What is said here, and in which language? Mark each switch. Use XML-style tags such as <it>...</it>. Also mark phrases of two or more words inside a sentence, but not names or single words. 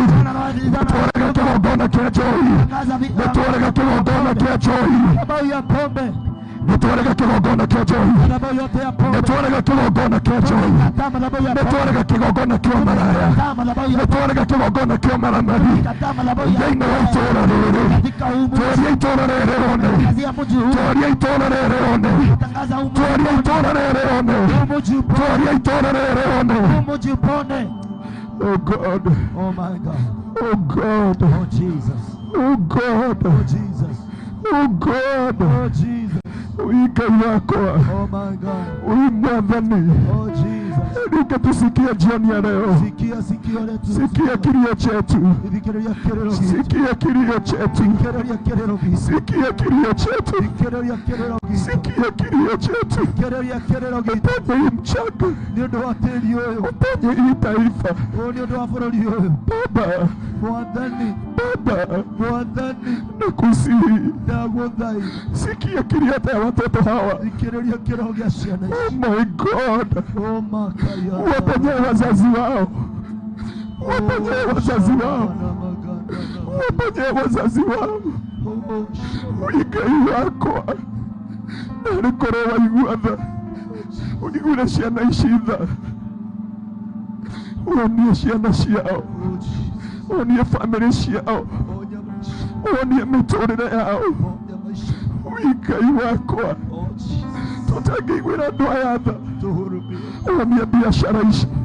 <ki>Nĩtwarega kĩgongona kĩa njohi, nĩtwarega kĩgongona kĩa njohi, nĩtwarega kĩgongona kĩa njohi, nĩtwarega kĩgongona kĩa njohi, nĩtwarega kĩgongona kĩa maraya, nĩtwarega kĩgongona kĩa maramari thĩinĩ wa itũũra rĩrĩ. Twaria itũũra rĩrĩ rone, twaria itũũra rĩrĩ rone, twaria itũũra rĩrĩ rone, twaria itũũra rĩrĩ rone.</ki> <en>Oh God, oh my God, oh God, oh Jesus, oh God, oh Jesus, oh God, oh Jesus.</en> <ki>Ngai wakwa,</ki> <en>oh my God, Mwathani, oh Jesus,</en> <sw>Nikatusikia jioni ya leo. Sikia sikio letu. Sikia kilio chetu.</sw> <ki>Thikĩrĩria kĩrĩro gitũ.</ki> <sw>Sikia kilio chetu.</sw> <ki>Thikĩrĩria kĩrĩro gitũ.</ki> <sw>Sikia kilio chetu.</sw> <ki>Thikĩrĩria kĩrĩro gitũ.</ki> <sw>Sikia kilio chetu.</sw> <ki>Thikĩrĩria kĩrĩro gitũ.</ki> <sw>Uponye hii mchanga.</sw> <ki>Nĩ ũndũ wa tĩri ũyũ.</ki> <sw>Uponye hii taifa.</sw> <ki>Nĩ ũndũ wa bũrũri ũyũ.</ki> <sw>Baba.</sw> <ki>Mwathani.</ki> <sw>Baba.</sw> <ki>Mwathani.</ki> <sw>Nakusihi.</sw> <ki>Ndagũthaitha.</ki> <sw>Sikia kilio ya watoto hawa.</sw> <ki>Thikĩrĩria kĩrĩro gĩa ciana ici.</ki> <en>Oh my God.</en> <ki>Oh makaya.</ki> <sw>Waponye wazazi wao. Waponye wazazi wao. Waponye wazazi wao.</sw> <ki>Ngai wakwa narikorwo waigua tha ũnigure ciana ici tha wonie ciana ciao wonie bamĩrĩ ciao wonie mĩtũrĩre yao Ngai wakwa tũtangĩiguĩra andũ aya tha wonie biacara ici.</ki>